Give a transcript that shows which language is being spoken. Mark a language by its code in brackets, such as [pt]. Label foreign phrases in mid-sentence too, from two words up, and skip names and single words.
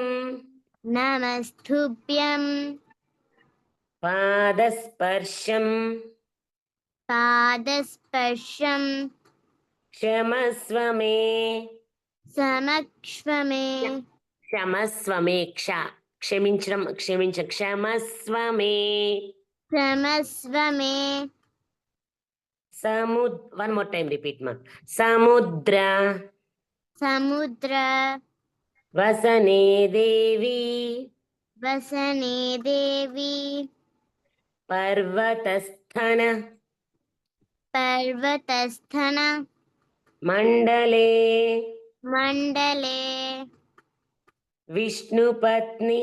[sa] नमस्तुभ्यं पादस्पर्शं पादस्पर्शं क्षमस्व मे समक्ष्व मे क्षमस्व मे క్షమించడం క్షమస్వ మే क्षमस्व मे [en] one more time repeat ma సముద్ర [sa] समुद्र వసనే దేవి वसने देवी పర్వతస్థన पर्वतस्थन మండలే मण्डले విష్ణుపత్ని